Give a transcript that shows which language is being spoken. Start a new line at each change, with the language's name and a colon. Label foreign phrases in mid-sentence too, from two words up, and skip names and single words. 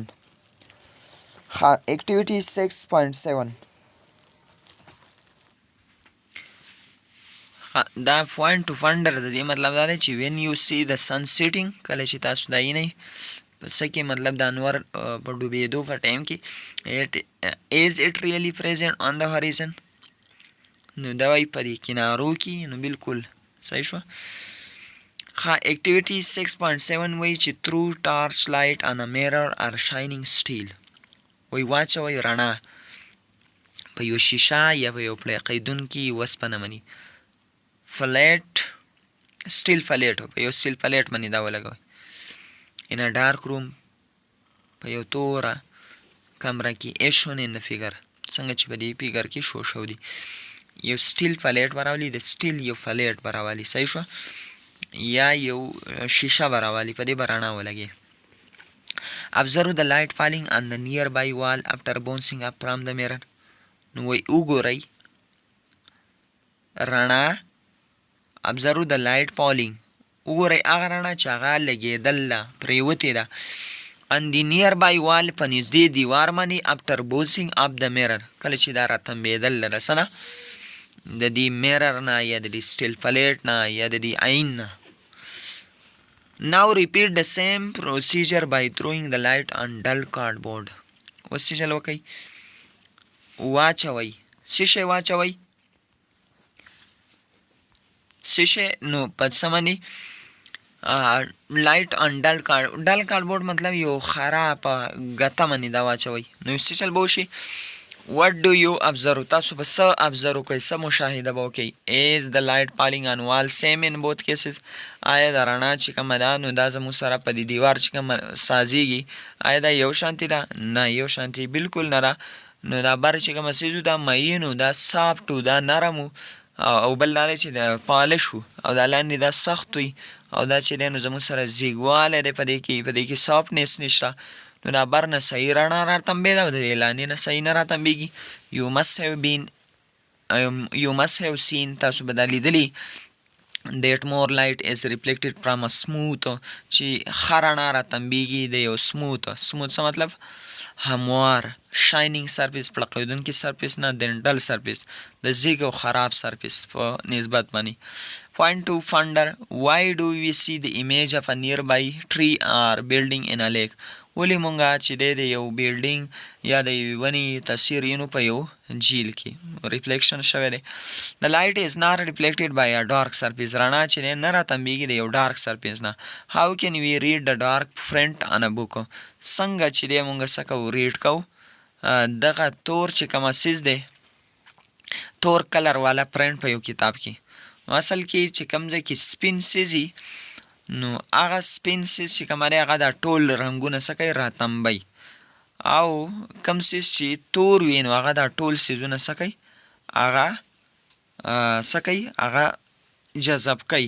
Pashto: activity 6.7 دا
English: point to wonder
Pashto: د دې مطلب دا دی چې
English: when you see the sun setting
Pashto: کله چې تاسو دا وینئ په څه کې مطلب د انور په ډوبېدو په ټایم کې
English: is it really present on the horizon.
Pashto: نو دا وایي په دې کنارو کې نو بالکل صحیح شوه.
English: activity 6.7
Pashto: وایي چې
English: through torch light on a mirror or shining steel.
Pashto: وایي واچوئ رڼا په یو شیشه یا په یو پړقېدونکي وسپنه باندې
English: steel flat
Pashto: په یو
English: steel flat
Pashto: باندې دا ولګوئ
English: in a dark room
Pashto: په یو توره کمره کې
English: as shown in the figure
Pashto: څنګه چې په دې فیګر کې شو دی. یو
English: steel flat
Pashto: به راولي د سټیل یو فلیټ به راولي صحیح شوه یا یو شیشه به راولي په دې به رڼا ولګي.
English: observe the light falling on the nearby wall after bouncing up from the mirror.
Pashto: نو وایي وګورئ رڼا
English: observe the light falling
Pashto: وګورئ هغه رڼا چې هغه لګېدل ده پرېوتې ده
English: on the nearby wall
Pashto: په نږدې دیوار باندې
English: after bouncing up the mirror
Pashto: کله چې دا راتمبېدل له څه نه د دې mirror نه یا د دې
English: steel plate
Pashto: نه یا د دې عین نه.
English: Now repeat the same procedure by throwing the light on dull cardboard.
Pashto: اوس چې چل وکئ واچوئ څه شی واچوئ څه شی نو په څه باندې
English: light on dull cardboard
Pashto: مطلب یو خراب ګته باندې دا واچوئ نو څه چل به وشي
English: what do you observe
Pashto: تاسو به څه observe کوئ څه مشاهده به وکئ is
English: the light falling on wall same in both cases
Pashto: آیا دا رڼا چې کومه ده نو دا زموږ سره په دې دیوار چې کومه سازیږي آیا دا یو شانتي ده نه یو شانتي بالکل نه ده نو دا بر چې کومه څیز دا مینو دا سافټ دا نرم او بل دا چې د پالش وو او دا لاندې دا سخت وي او دا چې دی نو زموږ سره زیږوالی دی په دې کې سافټنس نشته نو دا بر نه صحیح رڼا راتمبېده او د دې لاندې نه صحیح نه راتمبېږي
English: you must have seen
Pashto: تاسو به دا لیدلي
English: that more light is reflected from a smooth
Pashto: چې ښه رڼا راتمبېږي د یو smooth څه مطلب هموار
English: shining surface
Pashto: پړقېدونکي سرفیس نه
English: than dull surface
Pashto: د زیږ او خراب سرفیس په نسبت باندې.
English: Point to ponder why do we see the image of a nearby tree or building in a lake
Pashto: ولې مونږه چې د یو بیلډینګ یا د یوې ونې تصویر وینو په یو جیل کې ریفلیکشن شوی دی.
English: The light is not reflected by a dark surface
Pashto: رڼا چې دی نه راتمبېږي د یو
English: dark surface نه. How can we read the dark print on a book
Pashto: څنګه چې دی مونږ څه کوو ریډ کوو دغه تور چې کومه څیز دی تور کلر والا پرنټ په یو کتاب کې نو اصل کې چې کوم ځای کې سپین څیزي نو هغه سپین څیز چې کومه دی هغه دا ټول رنګونه څه کوي راتمبئ او کوم څیز چې تور وي نو هغه دا ټول څیزونه څه کوي هغه جذب کوي.